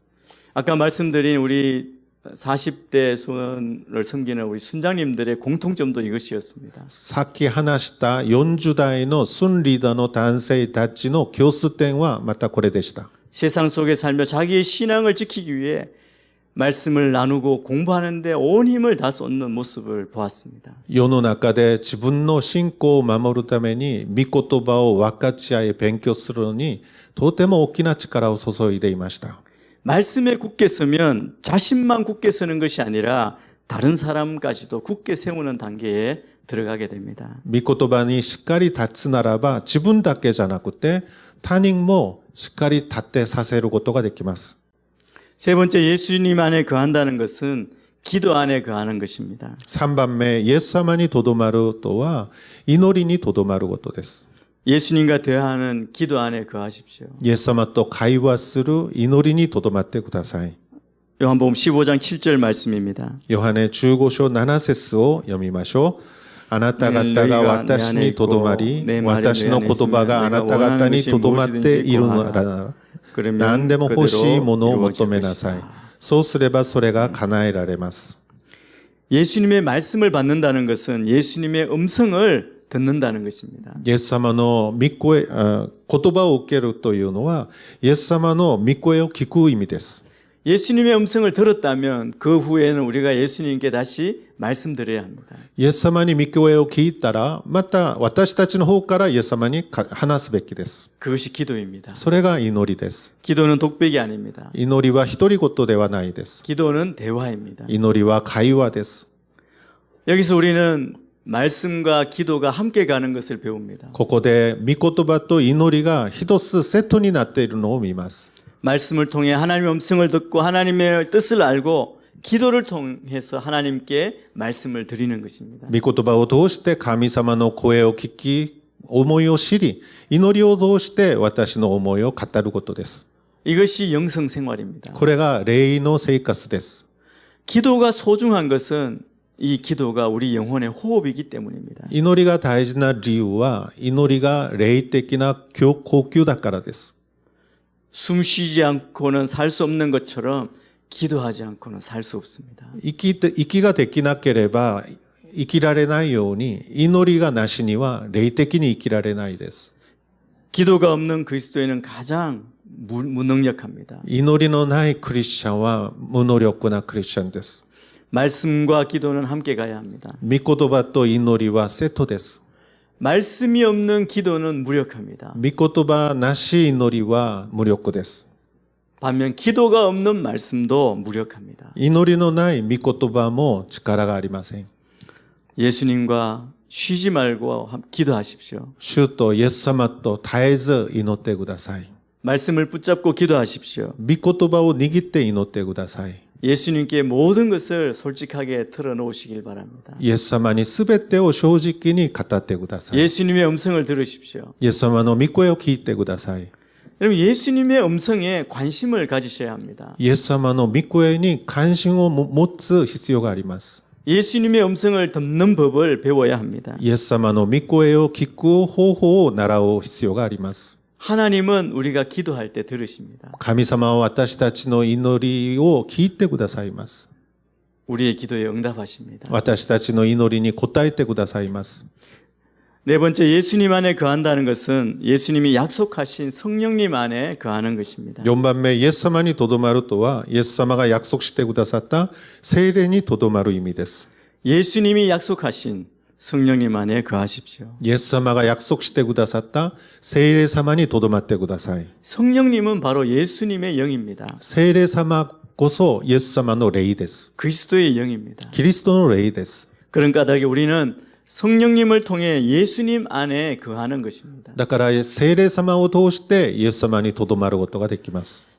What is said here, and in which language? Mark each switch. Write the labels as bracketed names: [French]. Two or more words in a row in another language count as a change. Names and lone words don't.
[Korean] 아까 말씀드린 우리 40대 손을 섬기는 우리 순장님들의 공통점도 이것이었습니다. [Japanese] さっき話した40代の孫リーダーの男性たちの共通点はまたこれでした。 [Korean] 세상 속에 살며 자기의 신앙을 지키기 위해 말씀을 나누고 공부하는데 온 힘을 다 쏟는 모습을 보았습니다. [Japanese] 世の中で自分の信仰を守るために御言葉を分かち合い勉強するのにとても大きな力を注いでいました。 [Korean] 말씀에 굳게 서면 자신만 굳게 서는 것이 아니라 다른 사람까지도 굳게 세우는 단계에 들어가게 됩니다. [Japanese] 御言葉にしっかり立つならば自分だけじゃなくて他人もしっかり立ってさせることができます。 [Korean] 세 번째, 예수님 안에 거한다는 것은 기도 안에 거하는 것입니다. [Japanese] 3 番目、イエス様にとどまるとは祈りにとどまることです。 [Korean] 예수님과 대화하는 기도 안에 거하십시오. [Japanese] イエス様と会話する祈りにとどまってください。 [Korean] 요한복음 15장 7절 말씀입니다. [Japanese] ヨハネ15章7節を読みましょう。あなた方が私にとどまり、私の言葉があなた方にとどまっているなら、何でも欲しいものを求めなさい。そうすればそれが叶えられます。 [Korean] 예수님의 말씀을 받는다는 것은 예수님의 음성을 듣는다는 것입니다. [Japanese] イエス様の御声、言葉を受けるというのは、イエス様の御声を聞く意味です。 [Korean] 예수님의 음성을 들었다면 그 후에는 우리가 예수님께 다시 말씀드려야 합니다. [Japanese] イエス様に御声を聞いたら、また私たちの方からイエス様に話すべきです。 [Korean] 그것이 기도입니다. [Japanese] それが祈りです。 [Korean] 기도는 독백이 아닙니다. [Japanese] 祈りは独り言ではないです。 [Korean] 기도는 대화입니다. [Japanese] 祈りは会話です。 [Korean] 여기서 우리는 말씀과 기도가 함께 가는 것을 배웁니다. [Japanese] ここで御言葉と祈りが一つセットになっているのを見ます。 [Korean] 말씀을 통해 하나님의 음성을 듣고 하나님의 뜻을 알고 기도를 통해서 하나님께 말씀을 드리는 것입니다. [Japanese] 御言葉を通して神様の声を聞き、思いを知り、祈りを通して私の思いを語ることです。 [Korean] 이것이 영성 생활입니다. [Japanese] これが霊の生活です。 [Korean] 기도가 소중한 것은 이 기도가 우리 영혼의 호흡이기 때문입니다. [Japanese] 祈りが大事な理由は、祈りが霊的な呼吸だからです。 [Korean] 숨 쉬지 않고는 살 수 없는 것처럼 기도하지 않고는 살 수 없습니다. [Japanese] 息ができなければ生きられないように、祈りがなしには霊的に生きられないです。 [Korean] 기도가 없는 그리스도인은 가장 무능력합니다. [Japanese] 祈りのないクリスチャンは無能力なクリスチャンです。 [Korean] 말씀과 기도는 함께 가야 합니다. [Japanese] 御言葉と祈りはセットです。 [Korean] 말씀이 없는 기도는 무력합니다. [Japanese] 御言葉なし祈りは無力です。 [Korean] 반면 기도가 없는 말씀도 무력합니다. [Japanese] 祈りのない御言葉も力がありません。 [Korean] 예수님과 쉬지 말고 기도하십시오. [Japanese] 主とイエス様と絶えず祈ってください。 [Korean] 말씀을 붙잡고 기도하십시오. [Japanese] 御言葉を握って祈ってください。 [Korean] 예수님께 모든 것을 솔직하게 털어놓으시길 바랍니다. [Japanese] イエス様にすべてを正直に語ってください。 [Korean] 예수님의 음성을 들으십시오. [Japanese] イエス様の御声を聞いてください。 [Korean] 여러분, 예수님의 음성에 관심을 가지셔야 합니다. [Japanese] イエス様の御声に関心を持つ必要があります。 [Korean] 예수님의 음성을 듣는 법을 배워야 합니다. [Japanese] イエス様の御声を聞く方法を習う必要があります。 [Korean] 하나님은 우리가 기도할 때 들으십니다. [Japanese] 神様は私たちの祈りを聞いてくださいます。 [Korean] 우리의 기도에 응답하십니다. [Japanese] 私たちの祈りに応えてくださいます。 [Korean] 네 번째, 예수님 안에 거한다는 것은 예수님이 약속하신 성령님 안에 거하는 것입니다. [Japanese] 4 番目、イエス様にとどまるとは、イエス様が約束してくださった聖霊にとどまる意味です。 [Korean] 예수님이 약속하신 성령님 안에 거하십시오. [Japanese] イエス様が約束してくださった聖霊様にとどまってください。 [Korean] 성령님은 바로 예수님의 영입니다. [Japanese] 聖霊様こそイエス様の霊です。 [Korean] 그리스도의 영입니다. [Japanese] キリストの霊です。 [Korean] 그런 까닭에 우리는 성령님을 통해 예수님 안에 거하는 것입니다. [Japanese] だから聖霊様を通してイエス様にとどまることができます。